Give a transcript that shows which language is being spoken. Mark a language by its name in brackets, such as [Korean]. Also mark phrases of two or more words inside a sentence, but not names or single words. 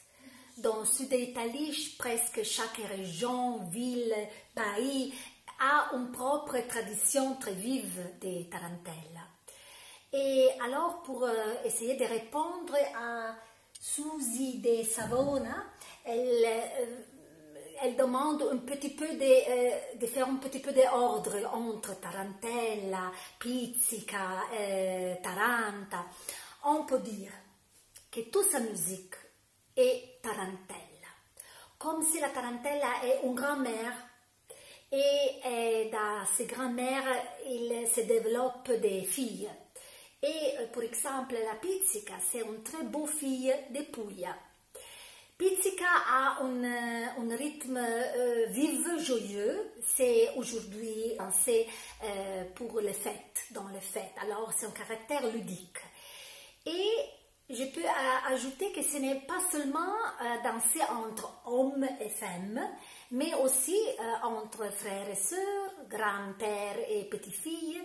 [French] Dans le sud d'Italie, presque chaque région, ville, pays a une propre tradition très vive de tarantella. Et alors, pour essayer de répondre à Susi de Savona, elle demande un petit peu de faire un petit peu d'ordre entre tarantella, pizzica, taranta. On peut dire que toute sa musique est tarantella, comme si la tarantella est une grand-mère et dans ces grand-mères il se développe des filles. Et par exemple la pizzica c'est une très beau fille de Puglia. Pizzica a un rythme vif, joyeux, c'est aujourd'hui dansé pour les fêtes, dans les fêtes, alors c'est un caractère ludique. Et je peux ajouter que ce n'est pas seulement danser entre hommes et femmes, mais aussi entre frères et sœurs, grands-pères et petites-filles.